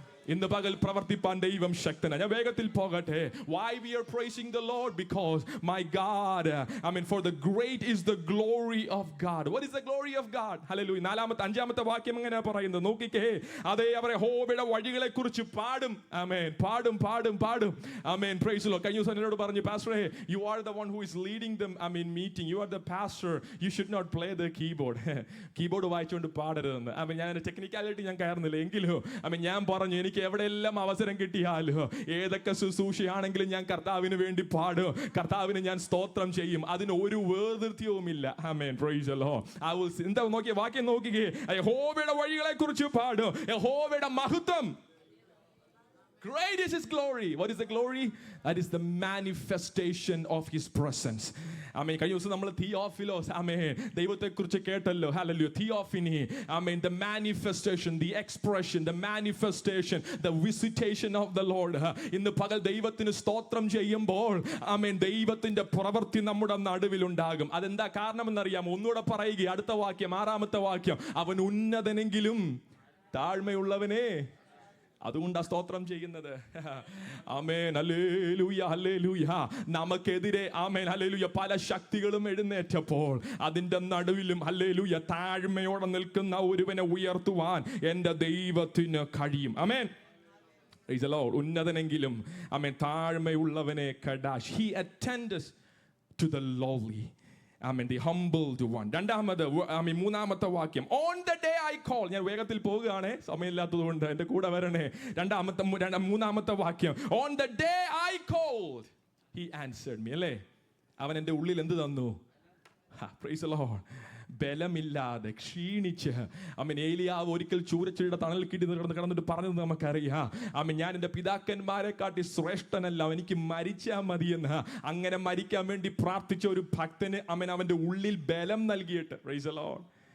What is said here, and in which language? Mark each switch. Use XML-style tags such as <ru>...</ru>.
<ml>ഇന്ന് പകൽ പ്രവർത്തിപ്പാൻ ദൈവം ശക്തനാണ്. ഞാൻ വേഗത്തിൽ പോകട്ടെ.</ml> <en>Why we are praising the Lord? Because my God, for the great is the glory of God. What is the glory of God? Hallelujah.</en> <ml>അഞ്ചാമത്തെ വാക്യം എങ്ങനെയാ പറയുന്നത് നോക്കിക്കേ. അതേ അവരെ യഹോവയുടെ വഴികളെ കുറിച്ച് പാടും. ആമേൻ. പാടും. ആമേൻ.</ml> <en>Praise the Lord.</en> <ml>കഴിഞ്ഞ ദിവസം എന്നോട് പറഞ്ഞു,</ml> <en>പാസ്റ്ററെ, you are the one who is leading them meeting. You are the pastor. You should not play the keyboard.</en> <ml>Keyboard വായിച്ചുകൊണ്ട് പാടരുതെന്ന്. ഞാൻ ടെക്നിക്കാലിറ്റി ഞാൻ കയറുന്നില്ല. എങ്കിലും ഞാൻ പറഞ്ഞു, എനിക്ക് എവിടെയെല്ലാം അവസരം കിട്ടിയാലോ, ഏതൊക്കെ ശുശ്രൂഷയാണെങ്കിലും ഞാൻ കർത്താവിന് വേണ്ടി പാടും, കർത്താവിന് ഞാൻ സ്തോത്രം ചെയ്യും. അതിന് ഒരു വേർതിർത്യവുമില്ല. ആമേൻ. Praise the Lord. എന്താ നോക്കിയ വാക്യം നോക്കിക്കേ. യഹോവയുടെ വഴികളെ കുറിച്ച് പാടും, യഹോവയുടെ മഹത്വം.</ml> <en>Great is his glory. What is the glory? That is the manifestation of his presence.</en> <ml>ആമേൻ. കഴിഞ്ഞ ദിവസം നമ്മൾ തിയോഫിലോസ്, ആമേൻ, ദൈവത്തെക്കുറിച്ച് കേട്ടല്ലോ. Hallelujah.</ml> <en>Theophany, amen, the manifestation, the expression, the manifestation, the visitation of the Lord.</en> <ml>ഇന്ന് പകൽ ദൈവത്തിന് സ്തോത്രം ചെയ്യുമ്പോൾ, ആമേൻ, ദൈവത്തിന്റെ പ്രവൃത്തി നമ്മുടെ നടുവിൽ ഉണ്ടാകും. അതെന്താ കാരണമെന്നറിയാം? ഒന്നുകൂടെ പറയുക. അടുത്ത വാക്യം, 6ാമത്തെ വാക്യം. അവൻ ഉന്നതനെങ്കിലും താഴ്മയുള്ളവനെ, അതുകൊണ്ടാ സ്തോത്രം ചെയ്യുന്നത്. ആമേൻ. Hallelujah, hallelujah. നമുക്കെതിരെ, ആമേൻ, ഹല്ലേലൂയ, പല ശക്തികളും എഴുന്നേറ്റപ്പോൾ അതിന്റെ നടുവിലും, ഹല്ലേലൂയ, താഴ്മയോടെ നിൽക്കുന്ന ഒരുവനെ ഉയർത്തുവാൻ എൻ്റെ ദൈവത്തിന് കഴിയും. ആമേൻ. Praise the Lord. ഉന്നതനെങ്കിലും, amen, താഴ്മയുള്ളവനെ കടാഷ്.</ml> <en>He attends to the lowly. Amen. The humbled one.</en> <ml>മൂന്നാമത്തെ വാക്യം.</ml> <en>On the day I call.</en> <ml>ഞാൻ വേഗത്തിൽ പോകുകയാണേ, സമയമില്ലാത്തതുകൊണ്ട് എൻ്റെ കൂടെ വരണേ. മൂന്നാമത്തെ വാക്യം.</ml> <en>On the day I called, he answered me.</en> <ml>അല്ലേ? അവൻ എൻ്റെ ഉള്ളിൽ എന്ത് തന്നു?</ml> <en>Praise the Lord.</en> <ml>ബലമില്ലാതെ ക്ഷീണിച്ച്, ഏലിയാവ് ഒരിക്കൽ ചൂരച്ചിയുടെ തണൽ കിടന്നിട്ട് പറഞ്ഞത് നമുക്കറിയാം. ഞാൻ എൻ്റെ പിതാക്കന്മാരെ കാട്ടി ശ്രേഷ്ഠനല്ല, എനിക്ക് മരിച്ചാൽ മതിയെന്ന്. അങ്ങനെ മരിക്കാൻ വേണ്ടി പ്രാർത്ഥിച്ച ഒരു ഭക്തന് അവൻ്റെ ഉള്ളിൽ ബലം നൽകിയിട്ട്. Praise the Lord.</ml>